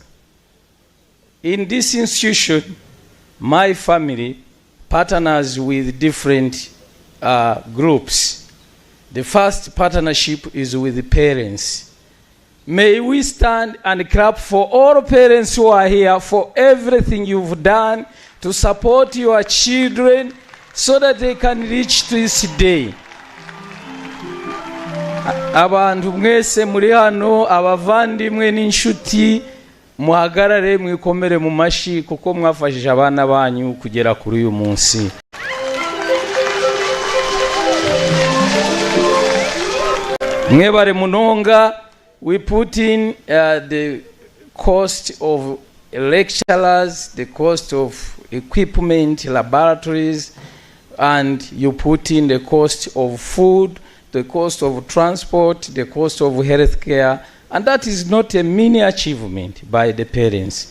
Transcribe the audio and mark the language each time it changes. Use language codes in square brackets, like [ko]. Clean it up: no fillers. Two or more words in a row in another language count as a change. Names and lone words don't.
[en] In this institution, my family partners with different groups. The first partnership is with the parents. May we stand and clap for all parents who are here for everything you've done to support your children so that they can reach this day. [rw] Abantu mwese muri hano, abavandimwe n'inshuti, muhagarare mwikomere mu mashi kuko mwafashije abana banyu kugera kuri uyu munsi. [nyn] Mwebare munonga, [en] we put in the cost of lecturers, the cost of equipment, laboratories, and you put in the cost of food, the cost of transport, the cost of health care, and that is not a mini achievement by the parents.